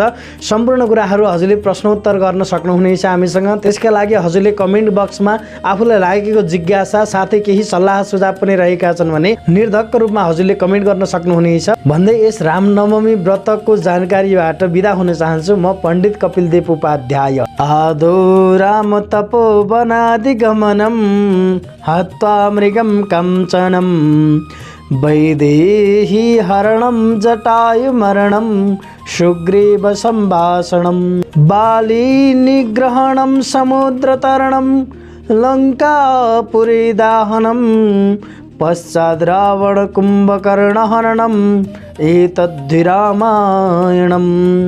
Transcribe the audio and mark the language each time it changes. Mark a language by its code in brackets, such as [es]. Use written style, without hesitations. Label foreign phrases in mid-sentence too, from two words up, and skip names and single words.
[ne] सम्पूर्ण कुराहरू हजुरले प्रश्नोत्तर गर्न सक्नुहुनेछ हामीसँग। त्यसका लागि हजुरले कमेन्ट बक्समा आफूलाई लागेको जिज्ञासा साथै केही सल्लाह सुझाव पनि रहेका छन् भने निर्धक्क रूपमा हजुरले कमेन्ट गर्न सक्नुहुनेछ भन्दै यस रामनवमी व्रतको जानकारीबाट बिदा हुन चाहन्छु। म पण्डित कपिलदेव उपाध्याय। [sa] आदो राम तपोवनादि गमनम हत्वा मृगम कंचनम वैदेही हरणं जटायु मरणं सुग्रीव संभाषणं बाली निग्रहणं समुद्रतरणं लंकापुरी दाहनं पश्चाद् रावण कुंभकर्ण हरणम् एतद्धि रामायणम्।